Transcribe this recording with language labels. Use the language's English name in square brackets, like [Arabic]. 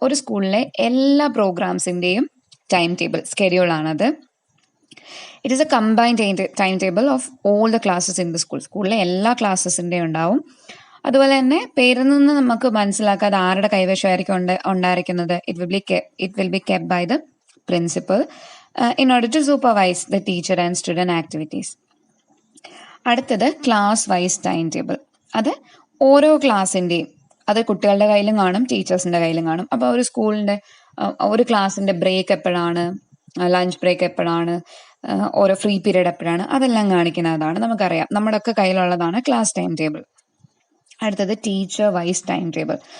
[Malayalam] ഒരു സ്കൂളിലെ എല്ലാ പ്രോഗ്രാംസിൻ്റെയും time table സ്കെഡ്യൂളാണത്. [English] It is a combined time table of all the classes in the school. [Malayalam] സ്കൂളിലെ എല്ലാ ക്ലാസ്സസിൻ്റെയും ഉണ്ടാവും. അതുപോലെ തന്നെ പേരിൽ നിന്ന് നമുക്ക് മനസ്സിലാക്കാതെ ആരുടെ കൈവശമായിരിക്കും ഉണ്ടായിരിക്കുന്നത്. [English] It will be kept by the principal in order to supervise the teacher and student activities. [Malayalam] അടുത്തത് ക്ലാസ് വൈസ് ടൈം ടേബിൾ. അത് ഓരോ ക്ലാസ്സിൻ്റെയും, അത് കുട്ടികളുടെ കയ്യിലും കാണും ടീച്ചേഴ്സിൻ്റെ കയ്യിലും കാണും. അപ്പോൾ ഒരു സ്കൂളിൻ്റെ ഒരു ക്ലാസ്സിൻ്റെ ബ്രേക്ക് എപ്പോഴാണ്, ലഞ്ച് ബ്രേക്ക് എപ്പോഴാണ്, ഓരോ ഫ്രീ പീരീഡ് എപ്പോഴാണ്, അതെല്ലാം കാണിക്കുന്നതാണ്. നമുക്കറിയാം, നമ്മുടെയൊക്കെ കയ്യിലുള്ളതാണ് ക്ലാസ് ടൈം ടേബിൾ. അടുത്തത് ടീച്ചർ വൈസ് ടൈം ടേബിൾ.